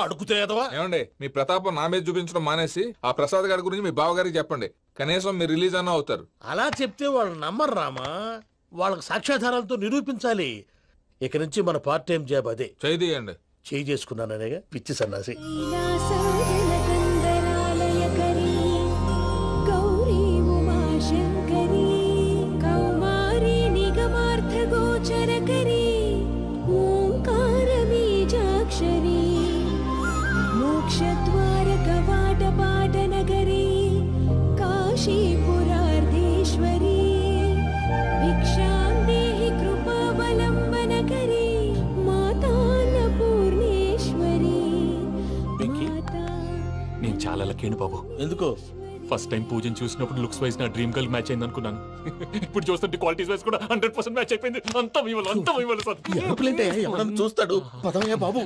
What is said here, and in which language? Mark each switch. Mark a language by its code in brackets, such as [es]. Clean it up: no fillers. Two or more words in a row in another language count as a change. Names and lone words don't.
[te] అడుగుతాయేదవా? ఏమండి మీ ప్రతాపం నా మీద చూపించడం మానేసి ఆ ప్రసాద్ గారి గురించి మీ బావగారికి చెప్పండి. కనీసం మీరు రిలీజ్ అన్న అవుతారు. అలా చెప్తే వాళ్ళు నమ్మరు రామా, వాళ్ళకి సాక్ష్యాధారాలతో నిరూపించాలి. ఇక నుంచి మన [en] part time job [te] అదే. చేయండి. చేయి చేసుకున్నాననేగా పిచ్చి సన్నాసి. [sa] लीलासाधनकन्दरालयकरी गौरी उमाशङ्करी कौमारी निगमार्थगोचरकरी ओङ्कारबीजाक्षरी मोक्षद्वारकवाटपाटनगरी काशीपुरार्धेश्वरी भिक्षां देहि कृपावलम्बनकरी [te] నేను చాలా లక్కీ బాబు. ఎందుకో? ఫస్ట్ టైం పూజను చూసినప్పుడు [en] looks wise [te] నా [en] dream girl [te] మ్యాచ్ అయింది అనుకున్నాను. ఇప్పుడు చూస్తుంటే [en] qualities wise [te] కూడా 100% మ్యాచ్ అయిపోయింది. అంతా మీ వల్ల, అంతా మీ వల్ల సార్. ఎవడన్నా చూస్తాడు. పదవయ్యా బాబు.